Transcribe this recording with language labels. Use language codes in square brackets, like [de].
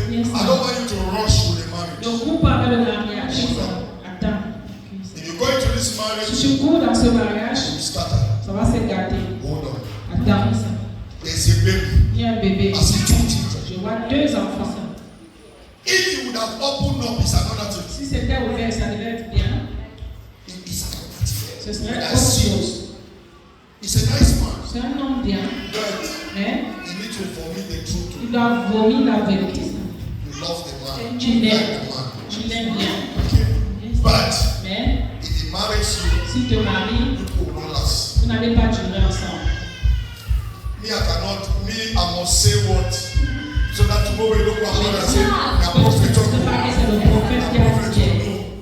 [en] I don't want you to rush to the marriage. [fr] Donc, coupe avec le mariage. Attends. [en] If you go into this [fr] Si [en] marriage, [fr] tu cours dans ce mariage, [en] you scatter. [fr] ça va se gâter. [en] Hold on. [fr] Attends. [en] There's a baby. [fr] Il y a un bébé. [en] I see two children. [fr] Je vois 2 enfants. [en] If you would have opened up, it's another thing. [fr] Si c'était ouvert, ça devait être bien. [en] It's another thing. [fr] Ce serait [en] But I [fr] autre [en] see, [fr] chose. [en] he's a nice man. [fr] C'est un homme bien. [en] But [fr] Mais [en] you need to vomit the truth. [fr] il doit vomir la vérité. [en] You love the man. [fr] Tu [en] You like [fr] l'aimes. [en] the man. [fr] Tu l'aimes bien. [en] Okay? But [fr] Mais [en] if he marries you, [fr] si tu te maries, [en] people will not last. [fr] vous n'allez pas durer ensemble. [en] Me, I must say what? So that tomorrow we look at God and say, your prophet [fr] C'est pas que c'est le prophète qui a dit.